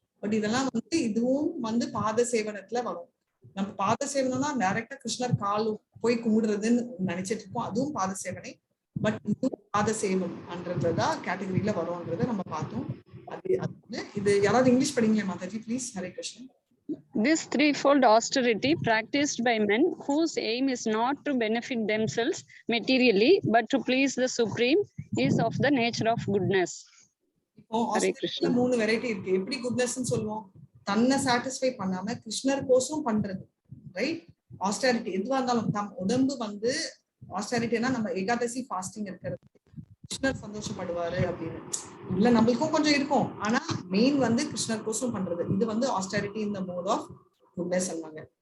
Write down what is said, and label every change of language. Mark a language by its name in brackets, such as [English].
[Tamil] But இதெல்லாம் வந்து இதுவும் வந்து பாத சேவனத்துல வரும். நம்ம பாத சேவனம்னா டைரக்டா கிருஷ்ணர் கால் போய் கும்பிடுறதுன்னு நினைச்சிட்டு இருக்கோம், அதுவும் பாத சேவனை. பட் இதுவும் பாத சேவம்ன்றதுதான் கேட்டகரியில வரும்ன்றத நம்ம பார்த்தோம். இது யாராவது English படிங்களே Mataji please. Hare Krishnan. [English] This threefold austerity practiced by men whose aim is not to benefit themselves materially but to please the Supreme is of the nature of goodness. [Tamil] இப்போ ஆஸ்திரிட்டில 3 வெரைட்டி இருக்கு. எப்படி குட்னஸ்ன்னு சொல்லுவோம்? தன்னை சாட்டிஸ்ஃபை பண்ணாம கிருஷ்ணர் கோசம் பண்றது, ரைட்? ஆஸ்டரிட்டி எதுவா இருந்தாலும் தம் உடம்பு வந்து ஆஸ்டரிட்டினா நம்ம ஏகாதசி ஃபாஸ்டிங் இருக்கிறது, கிருஷ்ணர் சந்தோஷப்படுவாரு அப்படின்னு இல்ல, நம்மளுக்கும் கொஞ்சம் இருக்கும். ஆனா மெயின் வந்து கிருஷ்ணர் கோசம் பண்றது. இது வந்து ஆஸ்டரிட்டி இந்த மோட் ஆஃப் குட்னஸ் சொன்னாங்க.